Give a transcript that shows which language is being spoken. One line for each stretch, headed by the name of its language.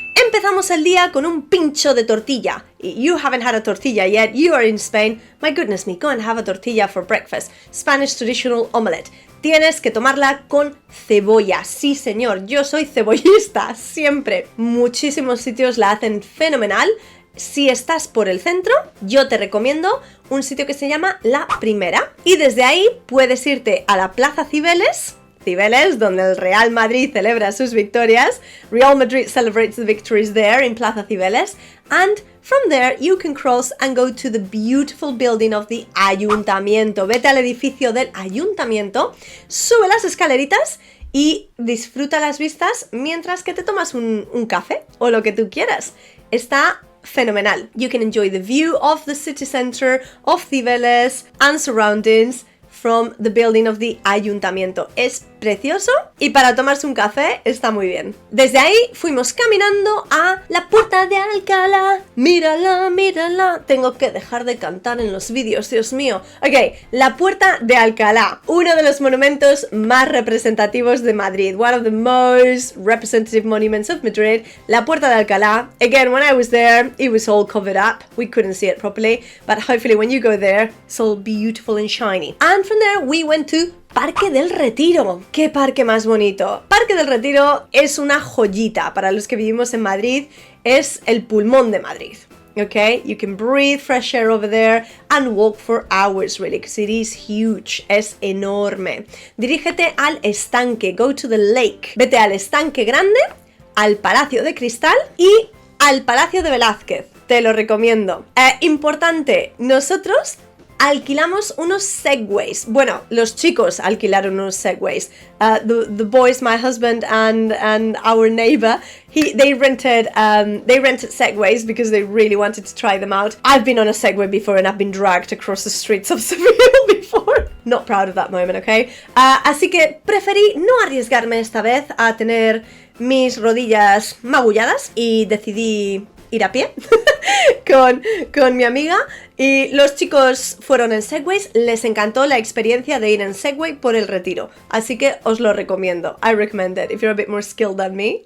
Spanish: Empezamos el día con un pincho de tortilla.
English: You haven't had a tortilla yet, you are in Spain. My goodness me, go and have a tortilla for breakfast. Spanish traditional omelette.
Spanish: Tienes que tomarla con cebolla. Sí, señor, yo soy cebollista, siempre. Muchísimos sitios la hacen fenomenal. Si estás por el centro, yo te recomiendo un sitio que se llama La Primera. Y desde ahí puedes irte a la Plaza Cibeles, donde el Real Madrid celebra sus victorias.
English: Real Madrid celebrates the victories there in Plaza Cibeles. And from there you can cross and go to the beautiful building of the Ayuntamiento.
Spanish: Vete al edificio del Ayuntamiento, sube las escaleritas y disfruta las vistas mientras que te tomas un café o lo que tú quieras. Está fenomenal.
English: You can enjoy the view of the city center of Cibeles and surroundings from the building of the Ayuntamiento.
Spanish: Es precioso y para tomarse un café está muy bien. Desde ahí fuimos caminando a la Puerta de Alcalá. Mírala, mírala. Tengo que dejar de cantar en los vídeos, Dios mío. Ok, la Puerta de Alcalá, uno de los monumentos más representativos de Madrid.
English: One of the most representative monuments of Madrid. La Puerta de Alcalá. Again, when I was there, it was all covered up. We couldn't see it properly, but hopefully when you go there, it's all beautiful and shiny. And from there, we went to Parque del Retiro.
Spanish: ¡Qué parque más bonito! Parque del Retiro es una joyita. Para los que vivimos en Madrid, es el pulmón de Madrid.
English: Okay? You can breathe fresh air over there and walk for hours, really, because it is huge.
Spanish: Es enorme. Dirígete al estanque.
English: Go to the lake.
Spanish: Vete al estanque grande, al Palacio de Cristal y al Palacio de Velázquez. Te lo recomiendo. Importante, nosotros alquilamos unos segways. Bueno, los chicos alquilaron unos segways.
English: The boys, my husband and our neighbor, they rented segways because they really wanted to try them out. I've been on a segway before and I've been dragged across the streets of Seville before. Not proud of that moment, okay?
Spanish: Así que preferí no arriesgarme esta vez a tener mis rodillas magulladas y decidí ir a pie con mi amiga, y los chicos fueron en segways. Les encantó la experiencia de ir en segway por el Retiro, así que os lo recomiendo.
English: I recommend it if you're a bit more skilled than me.